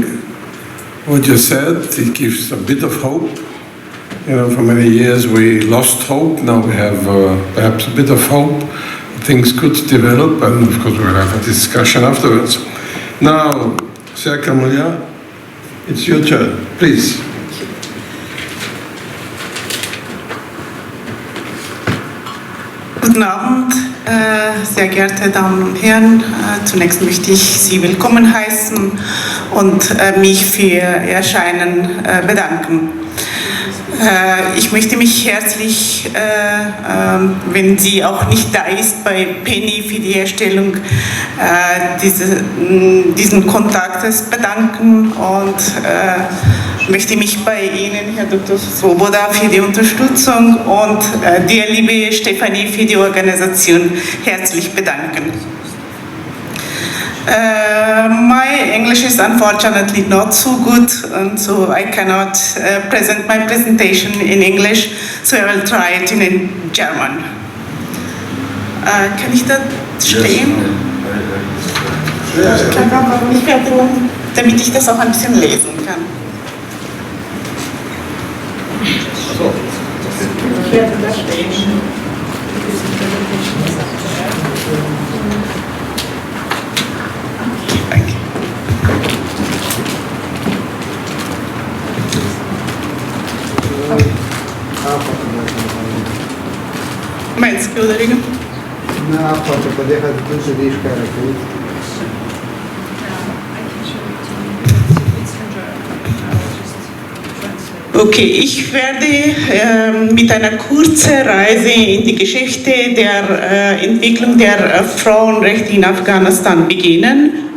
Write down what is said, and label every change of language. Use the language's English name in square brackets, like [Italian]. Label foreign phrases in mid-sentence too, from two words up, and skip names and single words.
[English] What you said, it gives a bit of hope. For many years we lost hope. Now we have perhaps a bit of hope. Things could develop, and of course we'll have a discussion afterwards. Now, ZERKA MALYAR, it's your turn, please. [German] Guten Abend, sehr geehrte Damen und Herren. Zunächst möchte ich Sie willkommen heißen und mich für Ihr Erscheinen bedanken. Ich möchte mich herzlich, wenn sie auch nicht da ist, bei Penny für die Herstellung diesen Kontaktes bedanken und möchte mich bei Ihnen, Herr Dr. SWOBODA, für die Unterstützung und dir, liebe Stefanie, für die Organisation herzlich bedanken. [English] My English is unfortunately not so good, and so I cannot present my presentation in English, so I will try it in German. [German] Kann ich da stehen? Ich werde, damit ich das auch ein bisschen lesen kann. Ich werde da stehen. Danke. Meinst du, Rodrigo? [Portuguese] Não, pode poder fazer tudo isso aí, cara. [German] Okay, ich werde mit einer kurzen Reise in die Geschichte der Entwicklung der Frauenrechte in Afghanistan beginnen.